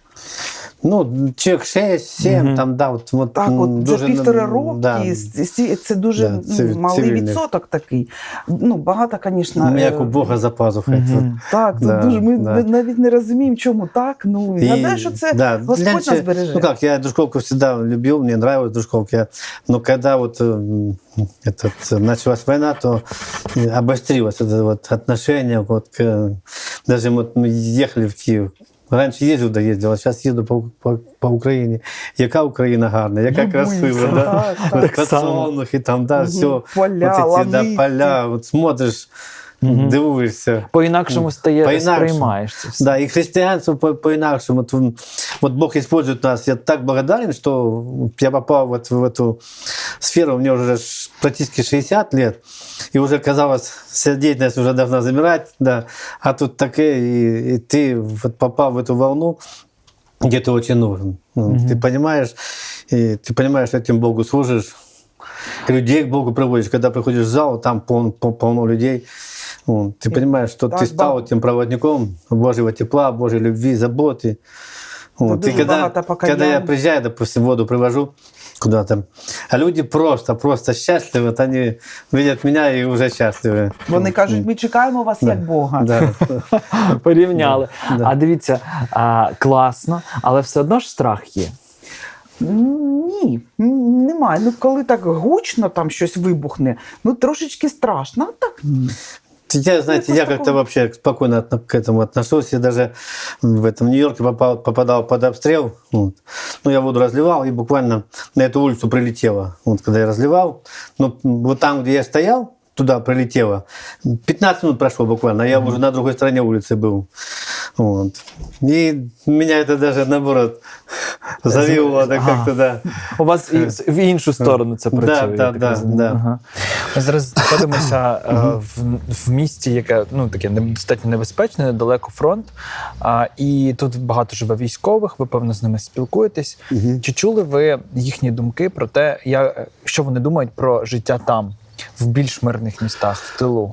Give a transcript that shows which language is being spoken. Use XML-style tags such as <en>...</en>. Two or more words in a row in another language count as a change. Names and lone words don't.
<uk>Чоловік 6-7, там, да, так, дуже, за 1,5 роки, да, це дуже малий відсоток такий. Багато, звісно... Як у Бога за пазухою. Так, ми навіть не розуміємо, чому так. Гадаю, що це Господь нас береже.</uk> <ru>Я Дружковку всегда любил, мне нравилась Дружковка. Но когда началась война, то обострилось это отношение. Даже мы ехали в Киев.</ru> <uk>Раніше їздив, а зараз їду по Україні. Яка Україна гарна, яка красива.</uk> <ru>Подсолнухи, там, все. Поля, смотриш, дивуєшся.</ru> <uk>По-інакшому сприймаєш це все. Да, і християнство по-інакшому.</uk> <ru>Бог использует нас. Я так благодарен, что я попал в эту сферу. Мне уже практически 60 лет. И уже, казалось, вся деятельность уже должна замирать. Да. А тут такое, и ты попал в эту волну, где ты очень нужен. Ты понимаешь, что этим Богу служишь. Людей к Богу приводишь. Когда приходишь в зал, там полно людей. Ты понимаешь, что ты стал этим проводником Божьего тепла, Божьей любви, заботы. И когда я приезжаю, допустим, воду привожу куда-то, а люди просто счастливы, они видят меня и уже счастливы.</ru> <uk>Вони кажуть, ми чекаємо вас як Бога. Да. Порівняли. А дивіться, класно, але все одно ж страх є. Ні, немає. Коли так гучно там щось вибухне, трошечки страшно, а так ні.</uk> <ru>Я как-то вообще спокойно к этому отношусь. Я даже в Нью-Йорке попадал под обстрел. Я воду разливал, и буквально на эту улицу прилетело. Когда я разливал, там, где я стоял, туда прилетело. 15 минут прошло буквально, а я уже на другой стороне улицы был. И меня это даже, наоборот, завело как-то, да.</ru> <uk>У вас в іншу сторону це працює. Да. Ми зараз знаходимося в місті, яке таке достатньо небезпечне, недалеко фронт. І тут багато живе військових, ви, певно, з ними спілкуєтесь. Чи чули ви їхні думки про те, що вони думають про життя там, в більш мирних містах, в тилу?</uk>